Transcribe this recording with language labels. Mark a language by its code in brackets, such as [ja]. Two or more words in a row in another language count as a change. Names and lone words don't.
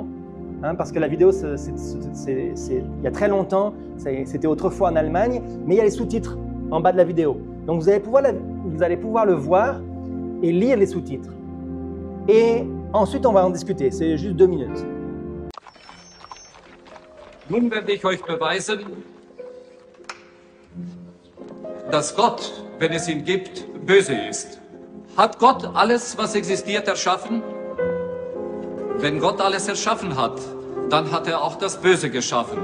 [fr] Parce que la vidéo, il y a très longtemps, c'était autrefois en Allemagne, mais il y a les sous-titres en bas de la vidéo. Donc, vous allez pouvoir le voir et lire les sous-titres. Et ensuite, on va en discuter. C'est juste 2 minutes. [de] Nun werde ich euch beweisen, dass Gott, wenn es ihn gibt, böse ist. Hat Gott alles, was existiert, erschaffen? Wenn Gott alles erschaffen hat, dann hat er auch das Böse geschaffen.